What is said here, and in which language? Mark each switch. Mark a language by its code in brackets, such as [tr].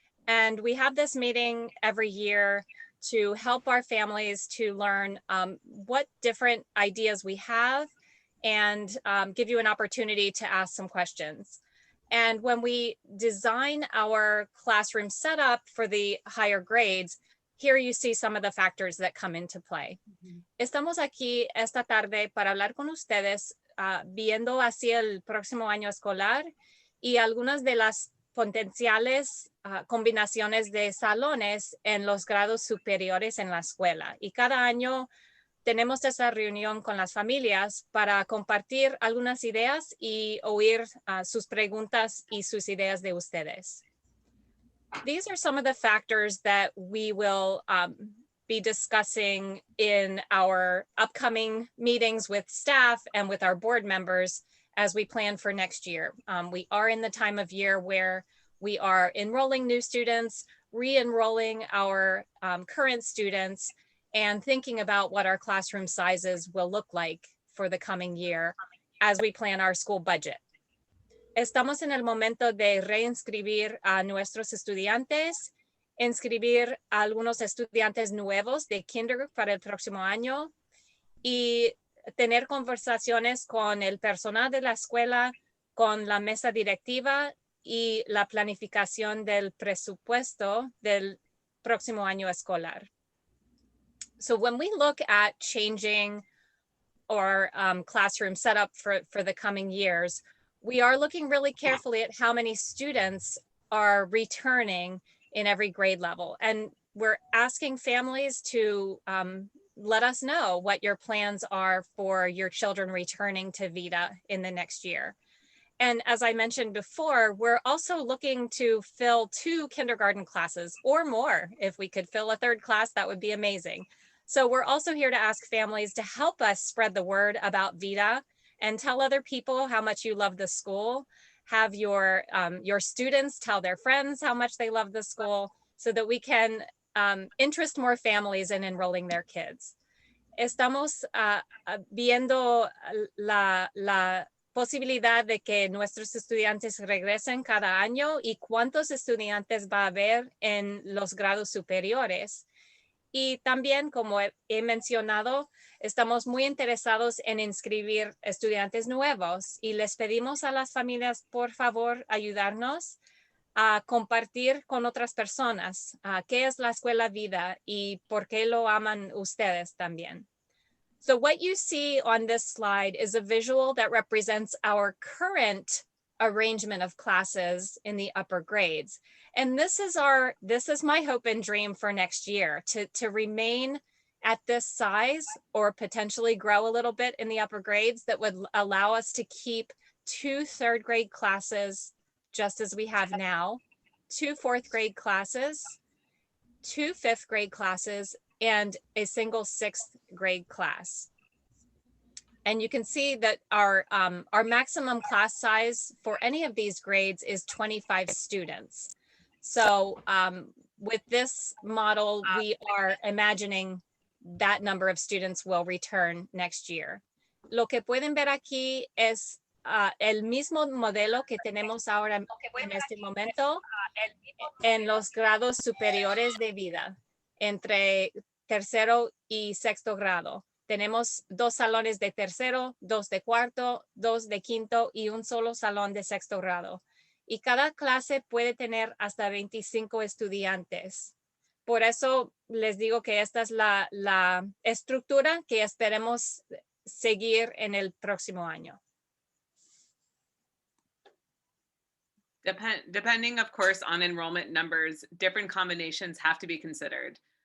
[en] And we have this meeting every year to help our families to learn what different ideas we have and give you an opportunity to ask some questions. And when we design our classroom setup for the higher grades, here you see some of the factors that come into play. [es] Estamos aquí esta tarde para hablar con ustedes viendo hacia el próximo año escolar y algunas de las potenciales combinaciones de salones en los grados superiores en la escuela. Y cada año tenemos esa reunión con las familias para compartir algunas ideas y oír sus preguntas y sus ideas de ustedes. [en] These are some of the factors that we will be discussing in our upcoming meetings with staff and with our board members as we plan for next year. We are in the time of year where we are enrolling new students, re-enrolling our current students, and thinking about what our classroom sizes will look like for the coming year as we plan our school budget. Estamos en el momento de reinscribir a nuestros estudiantes, inscribir a algunos estudiantes nuevos de kinder para el próximo año y tener conversaciones con el personal de la escuela, con la mesa directiva y la planificación del presupuesto del próximo año escolar. So when we look at changing our classroom setup for the coming years, we are looking really carefully at how many students are returning in every grade level. And we're asking families to let us know what your plans are for your children returning to Vida in the next year. And as I mentioned before, we're also looking to fill 2 kindergarten classes or more. If we could fill a 3rd class, that would be amazing. So we're also here to ask families to help us spread the word about Vida and tell other people how much you love the school. Have your students tell their friends how much they love the school so that we can interest more families in enrolling their kids. [es] Estamos viendo la posibilidad de que nuestros estudiantes regresen cada año y cuántos estudiantes va a haber en los grados superiores. Y también, como he mencionado, estamos muy interesados en inscribir estudiantes nuevos y les pedimos a las familias, por favor, ayudarnos a compartir con otras personas qué es la Escuela Vida y por qué lo aman ustedes también. [en] So what you see on this slide is a visual that represents our current arrangement of classes in the upper grades. And this is my hope and dream for next year, to remain at this size or potentially grow a little bit in the upper grades that would allow us to keep 2 3rd grade classes just as we have now, 2 4th grade classes, 2 5th grade classes, and a single 6th grade class. And you can see that our maximum class size for any of these grades is 25 students. So with this model, we are imagining that number of students will return next year. [es] Lo que pueden ver aquí es el mismo modelo que tenemos ahora en este momento en los grados superiores de vida, entre tercero y sexto grado. Tenemos 2 salones de tercero, 2 de cuarto, 2 de quinto y un solo salón de sexto grado. Y cada clase puede tener hasta 25 estudiantes. Por eso les digo que esta es la estructura que esperemos seguir en el próximo año. [en] Depending, of course, on enrollment numbers, different combinations have to be considered.